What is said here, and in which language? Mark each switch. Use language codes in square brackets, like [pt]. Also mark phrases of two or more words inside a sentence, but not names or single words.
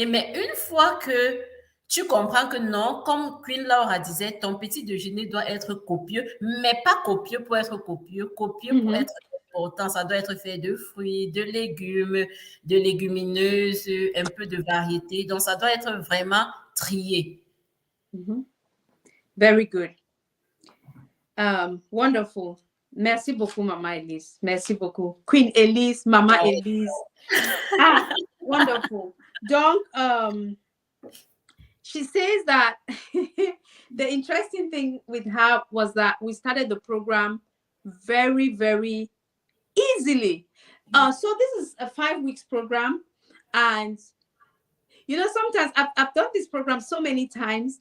[fr] Mais une fois que tu comprends que non, comme Queen Laura disait, ton petit déjeuner doit être copieux, mais pas copieux pour être copieux, copieux pour Mm-hmm. être important. Ça doit être fait de fruits, de légumes, de légumineuses, un peu de variété. Donc, ça doit être vraiment trié. [en] Mm-hmm. Very good. Wonderful. [fr] Merci beaucoup, Mama Elise. Merci beaucoup. Queen Elise, Mama Elise. [en] Wonderful. Donc, she says that the interesting thing with her was that we started the program very, very easily. So this is a 5 weeks program. And, sometimes I've done this program so many times.